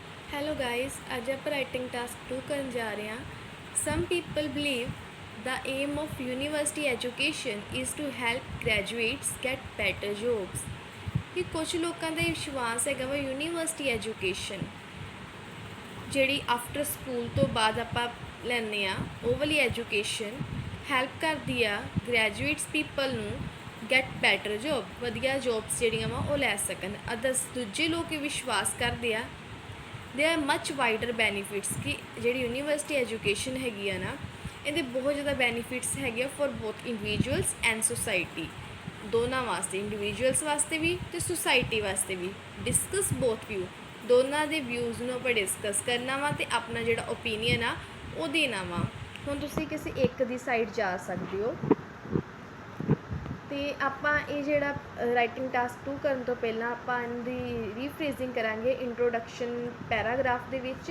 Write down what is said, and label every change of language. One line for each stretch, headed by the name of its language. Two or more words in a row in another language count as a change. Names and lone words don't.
English: Hello guys,
Punjabi: ਅੱਜ ਆਪਾਂ
English: writing task
Punjabi: 2 ਕਰਨ ਜਾ ਰਹੇ ਹਾਂ।
English: Some people believe the aim of university education is to help graduates get better jobs।
Punjabi: ਕਿ ਕੁਝ ਲੋਕਾਂ ਦਾ ਵਿਸ਼ਵਾਸ ਹੈਗਾ ਵਾ
English: university education
Punjabi: ਜਿਹੜੀ
English: after school
Punjabi: ਤੋਂ ਬਾਅਦ ਆਪਾਂ ਲੈਂਦੇ ਆ ਉਹ ਵਾਲੀ ਐਜੂਕੇਸ਼ਨ ਹੈਲਪ ਕਰਦੀ ਆ
English: graduates people
Punjabi: ਨੂੰ
English: get better job,
Punjabi: ਵਧੀਆ ਜੋਬਸ ਜਿਹੜੀਆਂ ਵਾ ਉਹ ਲੈ ਸਕਣ। ਅਦਰਸ ਦੂਜੇ ਲੋਕ ਇਹ ਵਿਸ਼ਵਾਸ ਕਰਦੇ ਆ
English: there are much wider benefits
Punjabi: ਕਿ ਜਿਹੜੀ
English: university education
Punjabi: ਹੈਗੀ ਆ ਨਾ ਇਹਦੇ ਬਹੁਤ ਜ਼ਿਆਦਾ ਬੈਨੀਫਿਟਸ ਹੈਗੇ ਆ
English: for both individuals and society,
Punjabi: ਦੋਨਾਂ ਵਾਸਤੇ, ਇੰਡੀਵਿਜੂਅਲਸ ਵਾਸਤੇ ਵੀ ਤੇ ਸੁਸਾਇਟੀ ਵਾਸਤੇ ਵੀ।
English: discuss both view,
Punjabi: ਦੋਨਾਂ ਦੇ ਵਿਊਜ਼ ਨੂੰ ਆਪਾਂ ਡਿਸਕਸ ਕਰਨਾ ਵਾ ਤੇ ਆਪਣਾ ਜਿਹੜਾ ਓਪੀਨੀਅਨ ਆ ਉਹ ਦੇਣਾ ਵਾ। ਹੁਣ ਤੁਸੀਂ ਕਿਸੇ ਇੱਕ ਦੀ ਸਾਈਡ ਜਾ ਸਕਦੇ ਹੋ ਤੇ ਆਪਾਂ ਇਹ ਜਿਹੜਾ
English: writing task
Punjabi: 2 ਕਰਨ ਤੋਂ ਪਹਿਲਾਂ ਆਪਾਂ ਇਹਦੀ ਰੀਫਰੇਜ਼ਿੰਗ ਕਰਾਂਗੇ
English: introduction paragraph
Punjabi: ਦੇ ਵਿੱਚ।